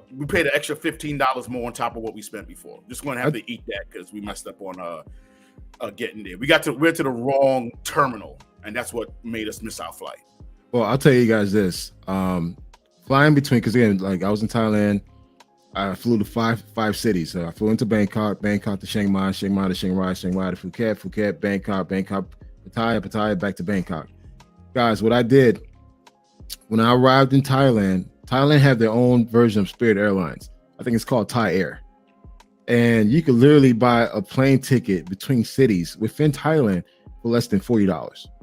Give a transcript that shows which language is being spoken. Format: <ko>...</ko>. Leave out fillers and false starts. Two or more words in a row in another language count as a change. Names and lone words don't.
<en>We paid an extra $15 more on top of what we spent before. Just going to have to eat that because we messed up on getting there. We went to the wrong terminal, and that's what made us miss our flight. Well, I'll tell you guys this. Flying between, because again, like I was in Thailand, I flew to five cities. So I flew into Bangkok to Chiang Mai, Chiang Mai to Chiang Rai, Chiang Rai to Phuket, Bangkok, Pattaya, back to Bangkok. Guys, what I did when I arrived in Thailand had their own version of Spirit Airlines. I think it's called Thai Air. And you could literally buy a plane ticket between cities within Thailand for less than $40.</en>